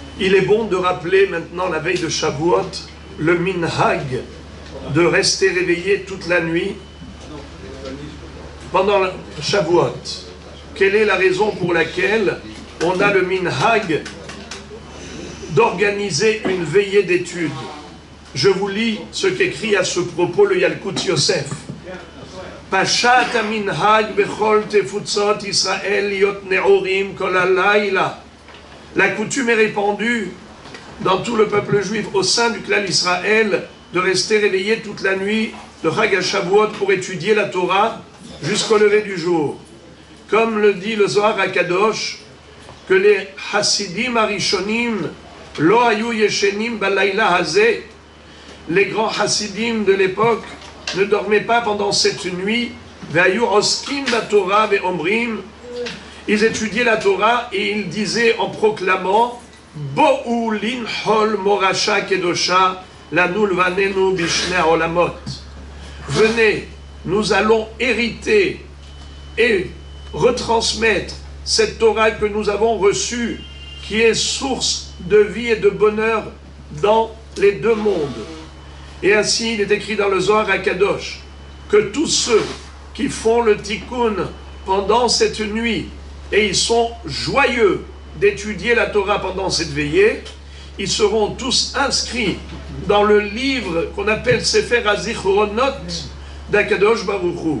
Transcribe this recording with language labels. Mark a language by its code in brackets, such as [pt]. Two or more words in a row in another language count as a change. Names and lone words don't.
[fr] Il est bon de rappeler maintenant la veille de Shavuot le minhag de rester réveillé toute la nuit pendant Shavuot. Quelle est la raison pour laquelle on a le minhag d'organiser une veillée d'études? Je vous lis ce qu'écrit à ce propos le Yalkut Yosef. [he] פשט מנהג בכל תפוצות ישראל להיות נעורים כל הלילה. [fr] La coutume est répandue dans tout le peuple juif au sein du clan Israël de rester réveillé toute la nuit de [he] חג השבועות [fr] pour étudier la Torah jusqu'au lever du jour. Comme le dit le Zohar HaKadosh, que les [he] החסידים הראשונים לא היו ישנים בלילה הזה, [fr] les grands Hasidim de l'époque ne dormaient pas pendant cette nuit, [he] והיו עוסקים בתורה ואומרים, [fr] ils étudiaient la Torah et ils disaient en proclamant [he] בואו ונחול מורשה קדושה לנו ולבנינו בשני עולמות. [fr] Venez, nous allons hériter et retransmettre cette Torah que nous avons reçue, qui est source de vie et de bonheur dans les deux mondes. Et ainsi, il est écrit dans le Zohar HaKadosh que tous ceux qui font le tikkun pendant cette nuit, et ils sont joyeux d'étudier la Torah pendant cette veillée, ils seront tous inscrits dans le livre qu'on appelle Sefer HaZichronot d'Akadosh Baruch Hu.